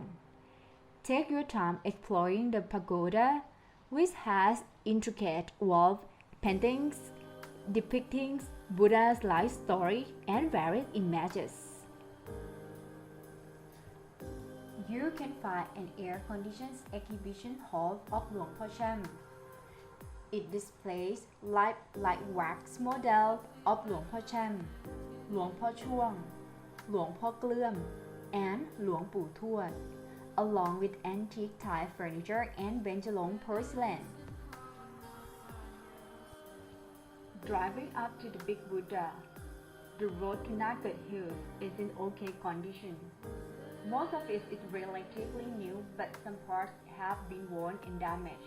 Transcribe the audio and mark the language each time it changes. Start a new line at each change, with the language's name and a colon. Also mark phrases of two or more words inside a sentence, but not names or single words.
English: Take your time exploring the pagoda, which has intricate wall paintings depicting Buddha's life story and varied images. You can find an air-conditioned exhibition hall of Luang Po Cham. It displays light wax models of Luang Po Cham, Luang Po Chuang, Luang Po Kleum, and Luang Pu Thuat, along with antique Thai furniture and Benjalong porcelain. Driving up to the Big Buddha, the road to Nugget Hills is in okay condition. Most of it is relatively new, but some parts have been worn and damaged.